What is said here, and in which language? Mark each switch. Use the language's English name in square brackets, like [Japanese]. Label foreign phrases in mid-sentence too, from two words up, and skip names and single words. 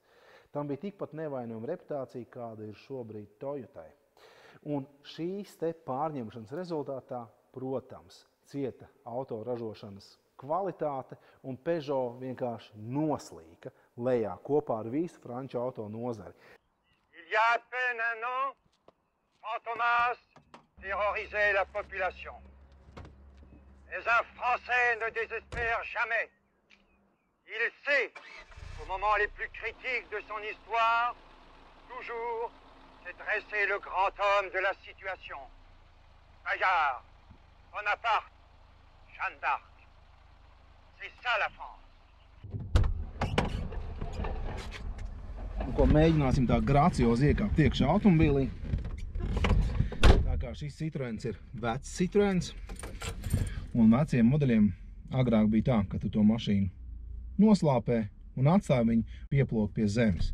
[Latvian] Tam bija tikpat nevainojama reputācija, kāda ir šobrīd Toyotai. Un šīs te pārņemšanas rezultātā, protams, cieta autoražošanas kvalitāte un Peugeot vienkārši noslīka lejā kopā ar visu franču auto nozari. [French] Il y a à peine un an, Fantomas terrorisait la population. Mais un Français ne désespère jamais. Il sait, au moment les plus critiques de son histoire, toujours s'est dressé le grand homme de la situation. Bayard, Bonaparte, Jeanne d'Arc. C'est ça la France. [Latvian] Ko mēģināsim tā graciozi iekāpt iekšā automobīlī. Tā kā šis Citroens ir vecs Citroens, un veciem modeļiem agrāk bija tā, ka tu to mašīnu noslāpē un atstāja viņu pieplok pie zemes.